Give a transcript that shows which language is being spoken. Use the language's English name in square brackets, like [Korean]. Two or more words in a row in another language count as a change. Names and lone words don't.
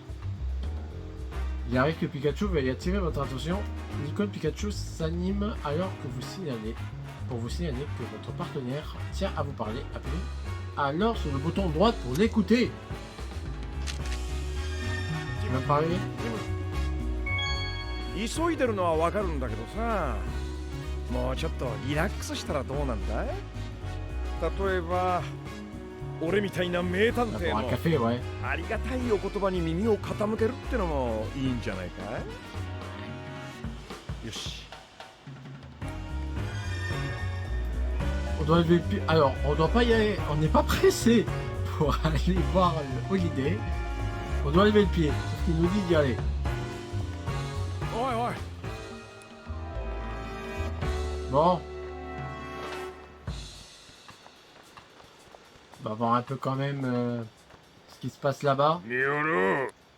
[French] Il arrive que Pikachu veuille attirer votre attention. L'icône Pikachu s'anime alors que vous signalez, pour vous signaler que votre partenaire tient à vous parler. Appuyez alors sur le bouton droit pour l'écouter. Tu veux parler? [Japanese] 急いでるのはわかるんだけどさもうちょっとリラックスしたらどうなんだい例えば俺みたいな名探 [French] Pour [Japanese] 偵 [French] un [Japanese] の [French] café, ouais. [Japanese] ありがたいお言葉に耳を傾けるってのもいいんじゃないかよし [French] On doit lever le pied. Alors, on doit pas y aller. On n'est pas pressé pour aller voir le Holiday. On doit lever le pied. Sauf qu'il nous dit d'y aller. [Japanese] おいおい [French] Bon. On va voir un peu quand même ce qui se passe là-bas. ニオル